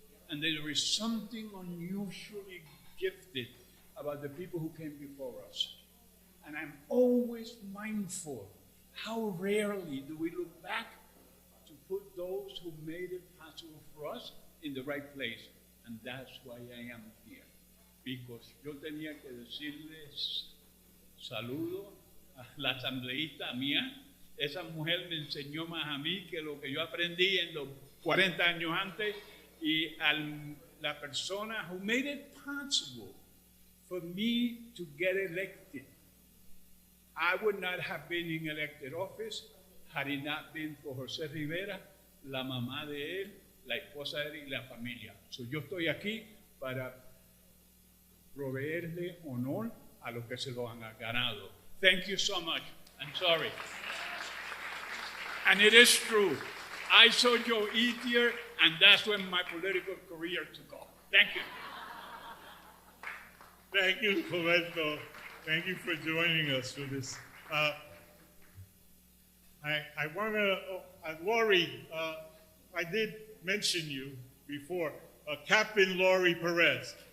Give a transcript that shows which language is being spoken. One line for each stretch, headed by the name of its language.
English: And there is something unusually gifted about the people who came before us. And I'm always mindful how rarely do we look back to put those who made it possible for us in the right place. And that's why I am here.
Spanish: Because yo tenía que decirles saludo a la asambleísta mía. Esa mujer me enseñó más a mí que lo que yo aprendí en los 40 años antes. Y a la persona
English: who made it possible for me to get elected. I would not have been in elected office had it not been for José Rivera,
Spanish: la mamá de él, la esposa de él y la familia. So, yo estoy aquí para proveerle honor a los que se lo han ganado.
English: Thank you so much. I'm sorry. And it is true. I saw Joe Itier, and that's when my political career took off. Thank you. Thank you, Roberto. Thank you for joining us for this. I want to, Lori, I did mention you before, Captain Lori Perez.